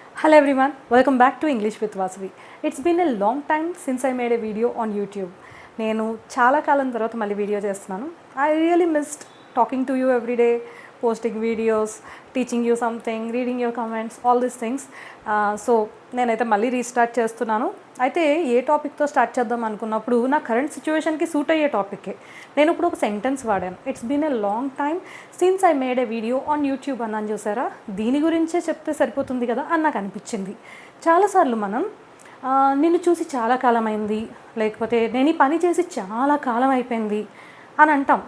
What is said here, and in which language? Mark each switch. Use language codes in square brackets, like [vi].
[en] Hello everyone, welcome back to English with Vasavi. It's been a long time since I made a video on YouTube. [te] నేను చాలా కాలం తర్వాత మళ్ళీ video చేస్తున్నాను. [en] I really missed talking to you every day, posting videos, teaching you something, reading your comments, all these things. [te] So నేనైతే మళ్ళీ restart చేస్తున్నాను. అయితే ఏ టాపిక్తో స్టార్ట్ చేద్దాం అనుకున్నప్పుడు నా కరెంట్ సిచ్యువేషన్కి సూట్ అయ్యే టాపిక్కే. నేను ఇప్పుడు ఒక సెంటెన్స్ వాడాను. [en] it's been a long time since I made a video on YouTube [te] అన్నాను చూసారా, దీని గురించే చెప్తే సరిపోతుంది కదా అని నాకు అనిపించింది. చాలాసార్లు మనం నిన్ను చూసి చాలా కాలం అయింది, లేకపోతే నేను ఈ పని చేసి చాలా కాలం అయిపోయింది అని అంటాం.